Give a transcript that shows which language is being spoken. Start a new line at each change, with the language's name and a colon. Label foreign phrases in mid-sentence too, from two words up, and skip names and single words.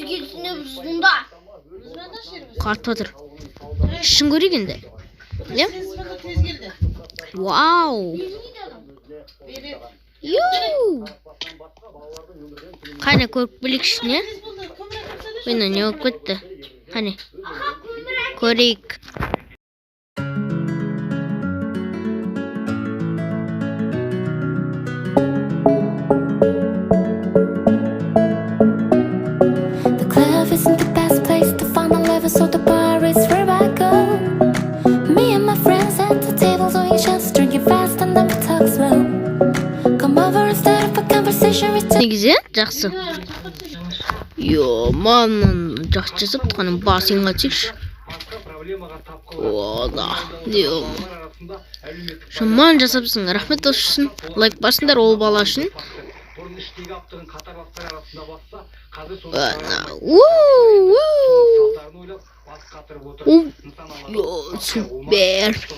Kazakh: Қатып жатыр. Шын көрейік енді. Не? Вау! Йоу! Қане көріп білейікші, не? Ойна не болып кетті? Қане көрейік.
English: The club isn't the best place to find the lover, so the bar is where I go. Me and my friends at the table doing shots, drinking fast and then we talk slow. Come over and start up a conversation with
Kazakh: Негізі жақсы. Маған жақсы жасап тұрғаным басыңға текші. Ода. Шаман жасапсың. Рахмет үшін. Лайк басыңдар ол бала үшін. Супер.